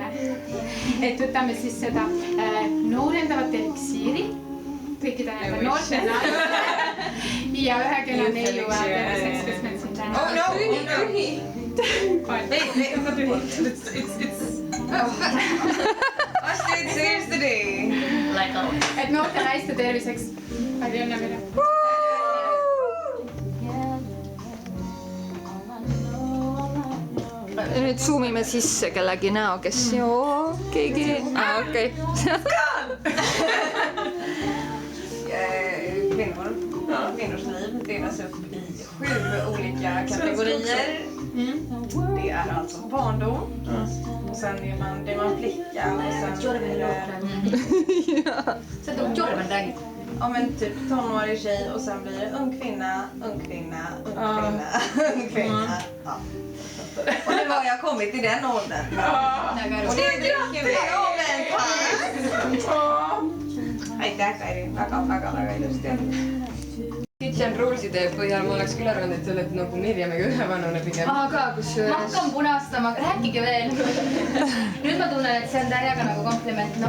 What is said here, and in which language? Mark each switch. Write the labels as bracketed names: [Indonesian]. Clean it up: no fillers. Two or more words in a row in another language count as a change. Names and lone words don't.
[Estonian] Et võtame siis seda noorendavat eliksiiri kõikide nende noorte naiste ja ühe kella neiu terviseks, kes meil siin täna. [English] Oh no, tühi! Astrid saves the day! [Estonian] Et noorte naiste terviseks. Palju õnne meile. Nüüd zoomime sisse kellegi näo, kes keegi... Okei. [Swedish] Kvinnors liv delas upp i 7 olika kategorier. Det är alltså barndom. Och sen är man flicka och sen är det... Sä tog jorven räägid. Ja men typ tonårig tjej och sen blir det ung kvinna. Ja. Och nu har jag kommit i den åldern. Och det dricker vi om en [Estonian] aitäh, Kairi, väga ilusti. Kitchen Ruleside põhjal ma oleks küll arvanud, et sa oled nagu Mirjamiga ühevanune pigem. Aga kusjuures. Ma hakkan punastama, rääkige veel. Nüüd ma tunnen, et see on Tarjaga nagu kompliment, noh.